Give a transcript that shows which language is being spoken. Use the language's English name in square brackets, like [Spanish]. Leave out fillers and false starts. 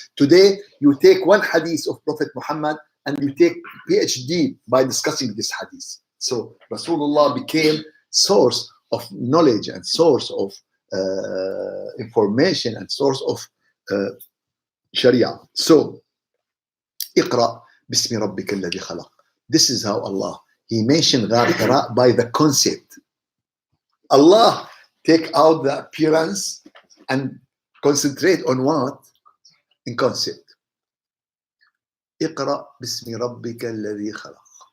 [English] Today, you take one hadith of Prophet Muhammad and you take PhD by discussing this hadith. So Rasulullah became source of knowledge and source of information and source of Sharia. [Arabic] So, اقرأ باسم ربك الذي خلق. [English] This is how Allah, He mentioned غار Hira by the concept. Allah take out the appearance and concentrate on what? In concept. [Arabic] اقرأ باسم ربك الذي خلق.